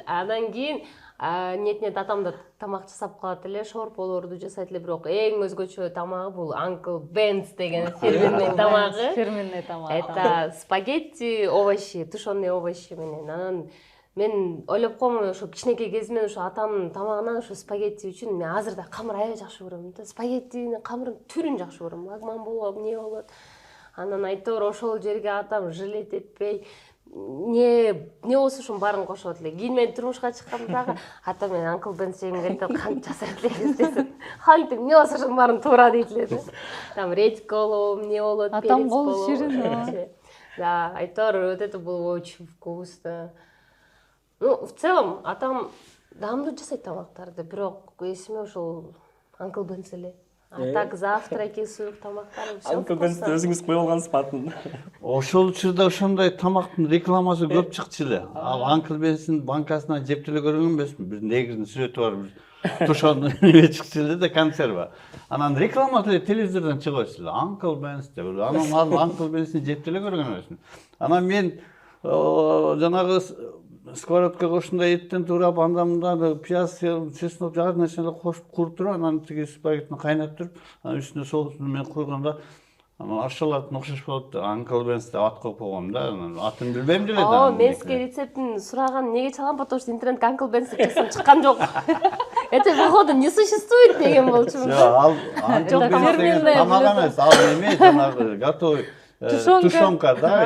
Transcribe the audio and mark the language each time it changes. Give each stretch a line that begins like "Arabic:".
Kyrgyz: Анан кийин нет атам да тамак жасап калат эле, шорполорду жасайт эле, бирок эң өзгөчө тамагы бул Uncle Ben's деген фирменный тамагы. Фирменный тамак.
Russian: Это спагетти, овощи, тушеные овощи
Kyrgyz: менен. Анан мен ойлоп коймун, ошо кичинекей кезимден ошо атамдын тамагынан ошо спагетти үчүн мен азыр да камыр аябай жакшы көрөм да. Спагеттинин камырын түрүн жакшы көрөм. Магман болот, эмне болот. Анан айтор ошол жерге атам жилет этпей, не болсо ошонун баарын кошот эле. Кийин мен турмушка чыкканда дагы атам менен Uncle Ben's жегим келип кантип жасайт эле десем, кантип эмне болсо ошонун баарын туура дейт эле да. Там редька болобу, эмне болот, перец болобу. Атам колу ширин.
Russian: Да,
Kyrgyz: айтор
Russian: вот это было очень вкусно. Ну, в целом,
Kyrgyz: атам дамдуу жасайт тамактарды, бирок эсиме ошол Uncle Ben's эле.
Russian: А так завтраки,
Kyrgyz: суук тамактары
Russian: все.
Kyrgyz: Uncle Ben's өзүңүз коюп алгансыз атын. Ошол учурда ошондой тамактын рекламасы көп чыкчу эле. Ал Uncle Ben's'ин банкасынан жеп деле көргөн эмесмин. Бир негрдин сүрөтү бар, бир тушон неме чыкчу эле да, консерва. Анан рекламасы эле телевизордон чыгып эле. Uncle Ben's деп. Анан ал Uncle Ben'син жеп деле көргөн эмесмин. Анан мен жанагы сковородкага ушундай эттен туурап, андан мындан пияз, чеснок, жар нерселер кошуп куруп туруп, анан тиги спагеттини кайнатып туруп, анан үстүнө соусун мен койгондо Анан ошолордун окшош болуп Uncle Ben's деп ат коюп койгом да. Атын билбейм деле О, мен сизге рецептин сураган неге чалгам,
Russian: потому что
Kyrgyz: интернетке Uncle Ben's деп жазсам чыккан жок.
Russian: Это походу не существует
Kyrgyz: деген болчумун. Ал Uncle Ben's деген тамак эмес, ал эме жанагы готовый тушенка да,